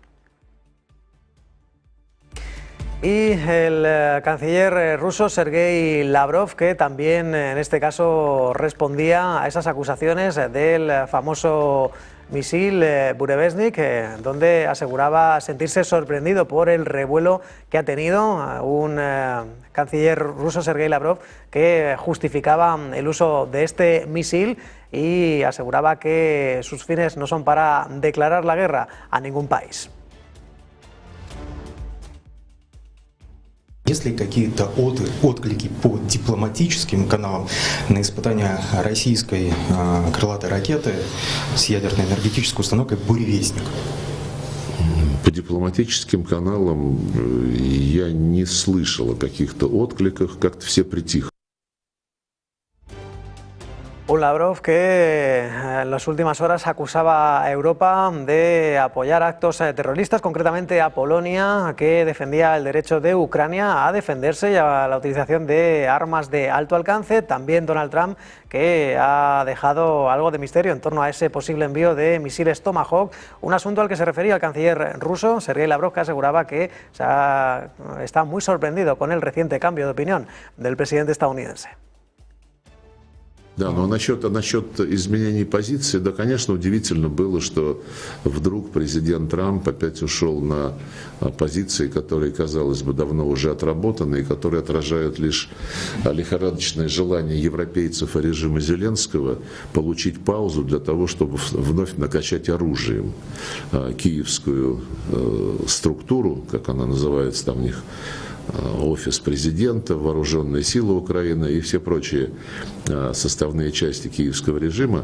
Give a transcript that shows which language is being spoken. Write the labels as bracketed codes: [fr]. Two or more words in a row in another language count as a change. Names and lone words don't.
[es] Y el canciller ruso Sergei Lavrov, que también en este caso respondía a esas acusaciones del famoso misil Burevestnik, donde aseguraba sentirse sorprendido por el revuelo que ha tenido. Un canciller ruso, Sergei Lavrov, que justificaba el uso de este misil y aseguraba que sus fines no son para declarar la guerra a ningún país. [ru] Если какие-то отклики по дипломатическим каналам на испытания российской крылатой ракеты с ядерно-энергетической установкой «Буревестник»? По дипломатическим каналам я не слышал о каких-то откликах, как-то все притихли. [es] Un Lavrov que en las últimas horas acusaba a Europa de apoyar actos terroristas, concretamente a Polonia, que defendía el derecho de Ucrania a defenderse y a la utilización de armas de alto alcance. También Donald Trump, que ha dejado algo de misterio en torno a ese posible envío de misiles Tomahawk, un asunto al que se refería el canciller ruso, Sergei Lavrov, que aseguraba que está muy sorprendido con el reciente cambio de opinión del presidente estadounidense. [ru] Да, но насчет изменений позиции, да, конечно, удивительно было, что вдруг президент Трамп опять ушел на позиции, которые, казалось бы, давно уже отработаны и которые отражают лишь лихорадочное желание европейцев и режима Зеленского получить паузу для того, чтобы вновь накачать оружием киевскую структуру, как она называется там у них, офис президента, вооруженные силы Украины и все прочие составные части киевского режима.